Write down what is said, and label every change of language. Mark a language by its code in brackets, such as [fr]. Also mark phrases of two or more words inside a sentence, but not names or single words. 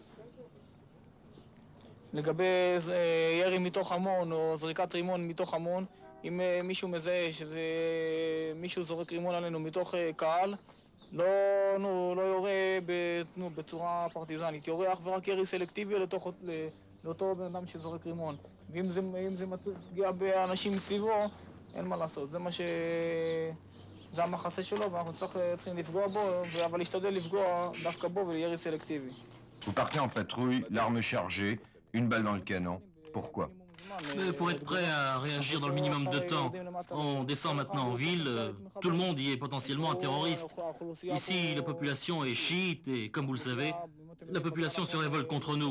[he] לגבי ירי מתוך המון או זריקת רימון מתוך המון, אם מישהו מזהה שזה מישהו זורק רימון עלינו מתוך קהל, לא יורה בצורה פרטיזנית, יורה אך ורק ירי סלקטיבי לאותו בן אדם שזורק רימון. ואם זה מצריך פגיעה באנשים מסביבו, אין מה לעשות, זה המחסה שלו ואנחנו צריכים לפגוע בו, אבל להשתדל לפגוע דווקא בו וירי סלקטיבי. [fr] Vous partez en patrouille, l'arme chargée, une balle dans le canon. Pourquoi? Pour être prêt à réagir dans le minimum de temps. On descend maintenant en ville, tout le monde y est potentiellement un terroriste. Ici, la population est chiite et, comme vous le savez, la population se révolte contre nous.